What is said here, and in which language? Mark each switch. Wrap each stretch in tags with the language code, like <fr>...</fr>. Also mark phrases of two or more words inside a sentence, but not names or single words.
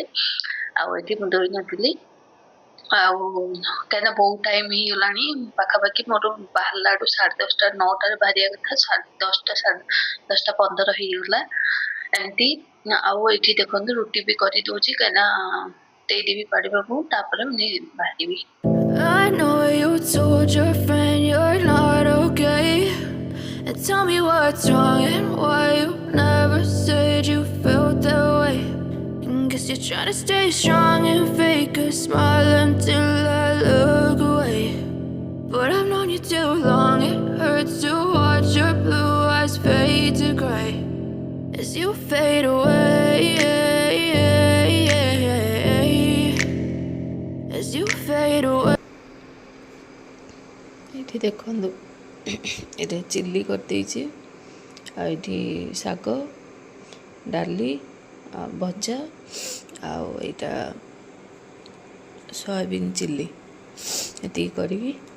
<or>ଆଉ ଏଠି ମୁଁ ଧୋଇ ନଥିଲି ଆଉ କାହିଁକିନା ବହୁତ ଟାଇମ ହେଇଗଲାଣି ପାଖାପାଖି ମୋର ବାହାରିଲା ଠୁ 10:30 9ଟାରେ ବାହାରିବା କଥା 10:15 ହେଇଗଲା ଏମିତି। ଆଉ ଏଠି ଦେଖନ୍ତୁ ରୁଟି ବି କରିଦଉଛି କାହିଁକିନା ଦେଇଦେବି ପାଣିବାବୁ ତାପରେ ମୁଁ ବାହାରିବି।</or> <en>I know you told your friend you're not okay, and tell me what's wrong and why you never said you felt that way. And guess you're trying to stay strong and fake a smile until I look away. But I've known you too long, it hurts to watch your blue eyes fade to gray as you fade away, as you fade away.</en> <or>ଏଠି ଦେଖନ୍ତୁ ଏଠି ଚିଲି କରିଦେଇଛି ଆଉ ଏଠି ଶାଗ ଡାଲି ଆଉ ଭଜା ଆଉ ଏଇଟା ସୋୟାବିନ୍ ଚିଲି ଏତିକି କରିବି।</or>